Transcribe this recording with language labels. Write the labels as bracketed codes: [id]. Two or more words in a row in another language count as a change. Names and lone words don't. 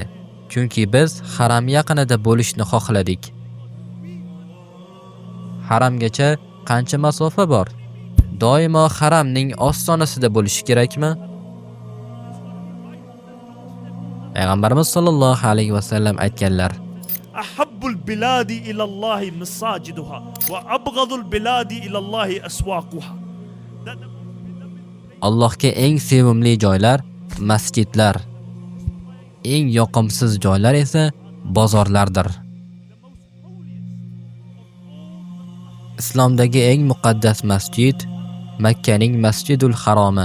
[uz] Chunki biz haram yaqinida bo'lishni xohladik. Haramgacha qancha masofa bor? Doimo haramning ostonasida bo'lish kerakmi? Payg'ambarimiz [ar] صلى الله عليه وسلم [uz] aytganlar: [ar] أحب البلاد إلى الله مساجدها وأبغض البلاد إلى الله أسواقها. [uz] Allohga eng sevimli joylar masjidlar, eng yoqimsiz joylar esa bozorlardir. Islomdagi eng muqaddas masjid Makkaning Masjidul Haromi.